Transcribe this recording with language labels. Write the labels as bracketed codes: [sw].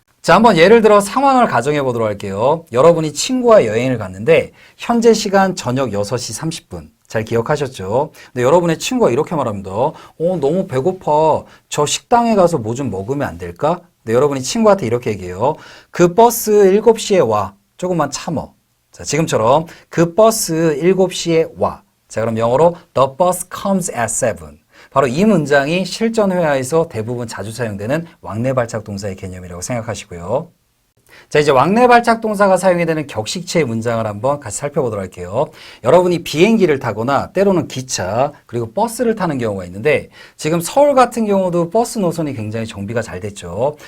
[ko] 자, 한번 예를 들어 상황을 가정해 보도록 할게요. 여러분이 친구와 여행을 갔는데 현재 시간 저녁 6시 30분. 잘 기억하셨죠? 근데 여러분의 친구가 이렇게 말합니다. 너무 배고파. 저 식당에 가서 뭐 좀 먹으면 안 될까? 근데 여러분이 친구한테 이렇게 얘기해요. 그 버스 7시에 와. 조금만 참어. 자, 지금처럼 그 버스 7시에 와. 자, 그럼 영어로 [en] The bus comes at 7. [ko] 바로 이 문장이 실전 회화에서 대부분 자주 사용되는 왕래 발작 동사의 개념이라고 생각하시고요. 자, 이제 왕래 발작 동사가 사용이 되는 격식체의 문장을 한번 같이 살펴보도록 할게요. 여러분이 비행기를 타거나 때로는 기차 그리고 버스를 타는 경우가 있는데 지금 서울 같은 경우도 버스 노선이 굉장히 정비가 잘 됐죠.